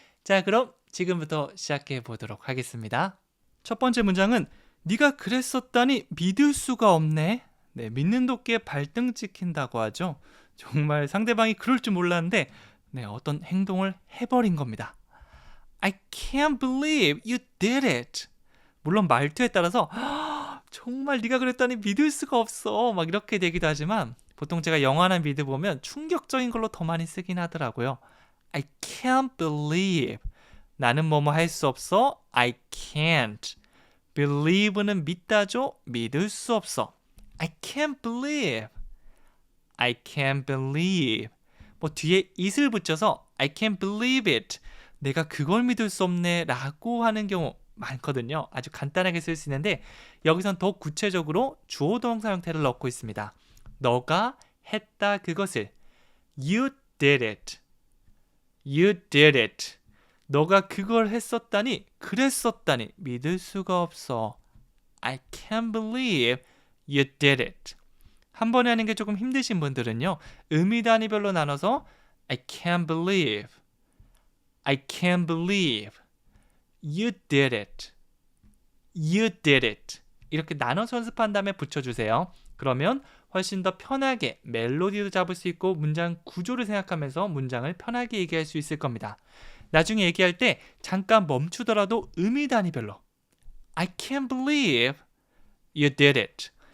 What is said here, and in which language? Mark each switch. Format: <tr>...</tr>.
<ko>자, 그럼 지금부터 시작해 보도록 하겠습니다. 첫 번째 문장은 네가 그랬었다니 믿을 수가 없네. 네, 믿는 도끼에 발등 찍힌다고 하죠. 정말 상대방이 그럴 줄 몰랐는데 어떤 행동을 해버린 겁니다.</ko> <en>I can't believe you did it.</en> <ko>물론 말투에 따라서 정말 네가 그랬다니 믿을 수가 없어 막 이렇게 되기도 하지만 보통 제가 영화나 미드 보면 충격적인 걸로 더 많이 쓰긴 하더라고요.</ko> <en>I can't believe.</en> <ko>나는 뭐뭐 할 수 없어.</ko> <en>I can't.</en> <ko>believe는 믿다죠. 믿을 수 없어.</ko> <en>I can't believe. I can't believe.</en> <ko>뭐 뒤에 it을 붙여서</ko> <en>I can't believe it.</en> <ko>내가 그걸 믿을 수 없네 라고 하는 경우 많거든요. 아주 간단하게 쓸 수 있는데 여기선 더 구체적으로 주어 동사 형태를 넣고 있습니다. 너가 했다 그것을.</ko> <en>You did it. You did it.</en> <ko>너가 그걸 했었다니, 그랬었다니 믿을 수가 없어.</ko> <en>I can't believe you did it.</en> <ko>한 번에 하는 게 조금 힘드신 분들은요. 의미 단위별로 나눠서</ko> <en>I can't believe. I can't believe you did it. You did it.</en> <ko>이렇게 나눠서 연습한 다음에 붙여주세요. 그러면 훨씬 더 편하게 멜로디도 잡을 수 있고 문장 구조를 생각하면서 문장을 편하게 얘기할 수 있을 겁니다. 나중에 얘기할 때 잠깐 멈추더라도 의미 단위별로</ko> <en>I can't believe you did it.</en>